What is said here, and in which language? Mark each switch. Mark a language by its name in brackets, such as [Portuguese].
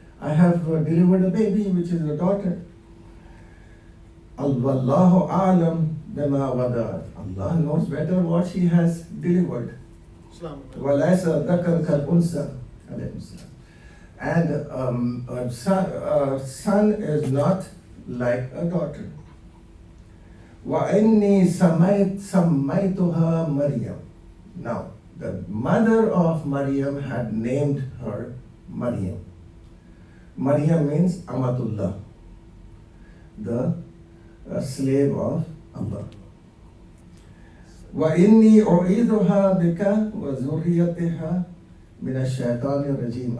[English] I have delivered a baby, which is a daughter. [Arabic] Allahu a'lam bima wada'at. [English] Allah knows better what she has delivered. [Arabic] Walaysa dhakar kal unsa. [English] And a son is not like a daughter. [Arabic] وَإِنِّي سَمَّيْتُهَا Maryam. [English] Now, the mother of Maryam had named her Maryam. Maryam means Amatullah, the slave of Allah. [Arabic] وَإِنِّي أُعِيذُهَا بِكَ وَذُرِّيَّتِهَا مِنَ الشَّيْطَانِ الرَّجِيمِ.